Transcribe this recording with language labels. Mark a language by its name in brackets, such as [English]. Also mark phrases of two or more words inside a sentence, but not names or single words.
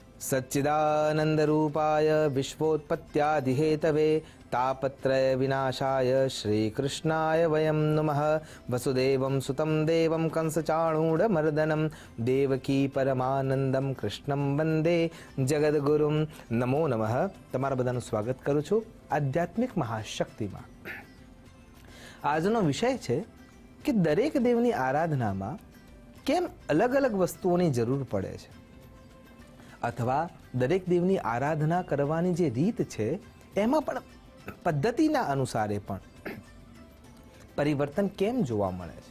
[Sanskrit] सच्चिदानंदरूपाय विश्वोत्पत्त्यादिहेतवे तापत्रय विनाशाय श्रीकृष्णाय वयं नमः। वसुदेवं सुतं देवं कंसचाणूरमर्दनं देवकी परमानंदं कृष्णं वंदे जगद्गुरुं। नमो नमः। [Gujarati] તમારા બધાનું સ્વાગત કરું છું આધ્યાત્મિક મહાશક્તિમાં। આજનો વિષય છે કે દરેક દેવની આરાધનામાં કેમ અલગ અલગ વસ્તુઓની જરૂર પડે છે, અથવા દરેક દેવની આરાધના કરવાની જે રીત છે એમાં પણ પદ્ધતિના અનુસારે પણ પરિવર્તન કેમ જોવા મળે છે।